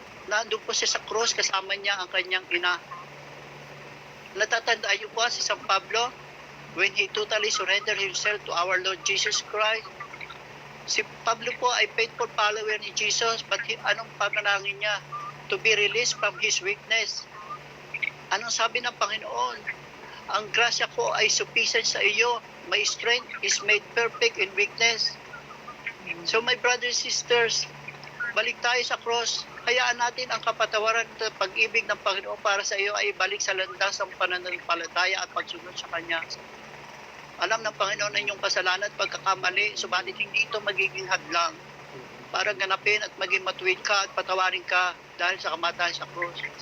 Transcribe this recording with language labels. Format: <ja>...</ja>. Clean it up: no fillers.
<tl>Nandun po siya sa cross, kasama niya ang kanyang ina. Natatandaan niyo po si</tl> <en>San Pablo when he totally surrendered himself to our Lord Jesus Christ.</en> <tl>Si Pablo po ay faithful follower ni Jesus, but anong panalangin niya?</tl> <en>To be released from his weakness.</en> <tl>Anong sabi ng Panginoon? Ang grasya ko ay sufficient sa iyo.</tl> <en>My strength is made perfect in weakness. So my brothers and sisters,</en> <tl>balik tayo sa</tl> <en>cross.</en> <tl>Hayaan natin ang kapatawaran at pag-ibig ng Panginoon para sa iyo ay balik sa landas ng pananampalataya at pagsunod sa Kanya. Alam ng Panginoon na inyong kasalanan at pagkakamali, subalit hindi ito magiging hadlang para ganapin at maging matuwid ka at patawarin ka dahil sa kamatayan sa krus.</tl>